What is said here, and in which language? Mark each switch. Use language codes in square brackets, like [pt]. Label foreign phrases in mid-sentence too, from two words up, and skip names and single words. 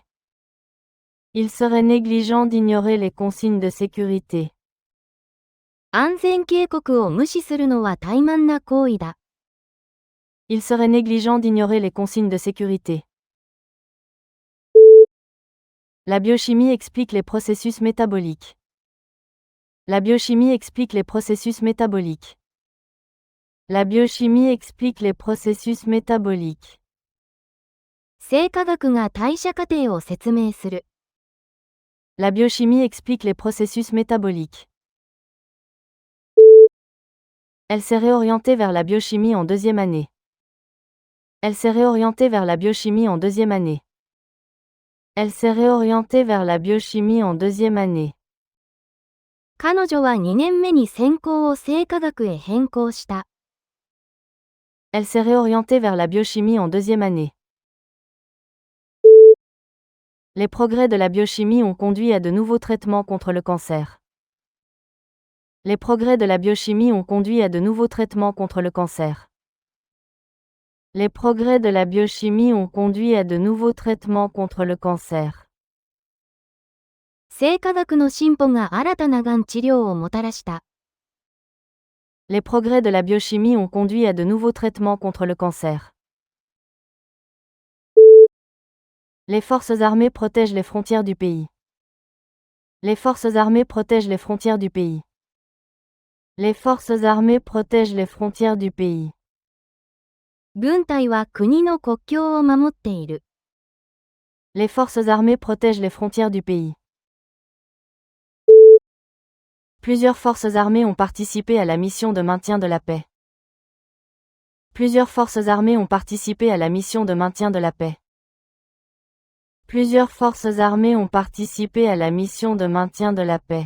[fr] Il serait négligent d'ignorer les consignes de sécurité. [ja] 安全警告を無視するのは怠慢な行為だ。 [fr] Il serait négligent d'ignorer les consignes de sécurité. La biochimie explique les processus métaboliques. La biochimie explique les processus métaboliques. La biochimie explique les processus métaboliques. [ja] 生化学が代謝過程を説明する。 [fr] La biochimie explique les processus métaboliques. Elle s'est réorientée vers la biochimie en deuxième année. Elle s'est réorientée vers la biochimie en deuxième année. Elle s'est réorientée vers la biochimie en deuxième année. [ja] 彼女は2年目に専攻を生化学へ変更した。 [fr] Elle s'est réorientée vers la biochimie en deuxième année. Les progrès de la biochimie ont conduit à de nouveaux traitements contre le cancer. Les progrès de la biochimie ont conduit à de nouveaux traitements contre le cancer. Les progrès de la biochimie ont conduit à de nouveaux traitements contre le cancer. [ja] 生化学の進歩が新たながん治療をもたらした。 [fr] Les progrès de la biochimie ont conduit à de nouveaux traitements contre le cancer. Les forces armées protègent les frontières du pays. Les forces armées protègent les frontières du pays. Les forces armées protègent les frontières du pays. [ja] 軍隊は国の国境を守っている。 [fr] Les forces armées protègent les frontières du pays. Plusieurs forces armées ont participé à la mission de maintien de la paix. Plusieurs forces armées ont participé à la mission de maintien de la paix. Plusieurs forces armées ont participé à la mission de maintien de la paix.